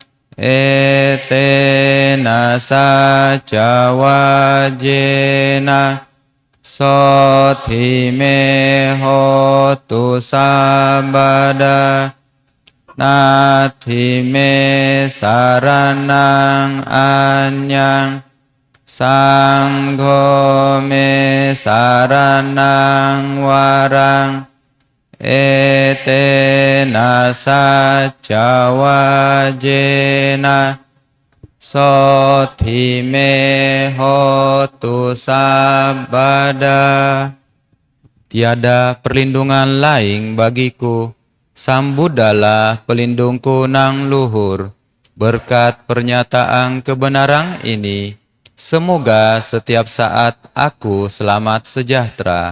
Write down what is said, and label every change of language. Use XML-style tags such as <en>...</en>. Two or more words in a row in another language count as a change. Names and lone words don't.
<pi>etena saca wajena so thi me hotu sabada nathi me saranang anyang sangho me saranang warang etena saca wajena so thi me hotu sabada.</pi> <id>Tiada perlindungan lain bagiku, Sambudalah pelindungku nang luhur. Berkat pernyataan kebenaran ini, semoga setiap saat aku selamat sejahtera.</id>